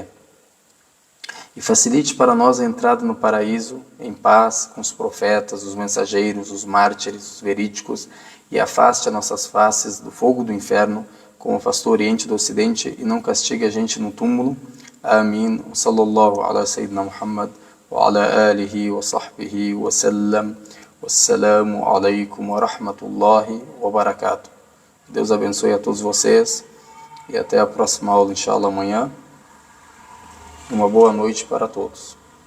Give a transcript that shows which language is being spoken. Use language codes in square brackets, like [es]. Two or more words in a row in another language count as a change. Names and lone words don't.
[pt] E facilite para nós a entrada no paraíso em paz com os profetas, os mensageiros, os mártires, os verídicos, e afaste as nossas faces do fogo do inferno, como afastou o Oriente do Ocidente, e não castigue a gente no túmulo. Amém. [ar] صلى الله على سيدنا محمد وعلى آله وصحبه وسلم. والسلام عليكم ورحمة الله وبركاته. [pt] Deus abençoe a todos vocês e até a próxima aula, inshallah, amanhã. Uma boa noite para todos.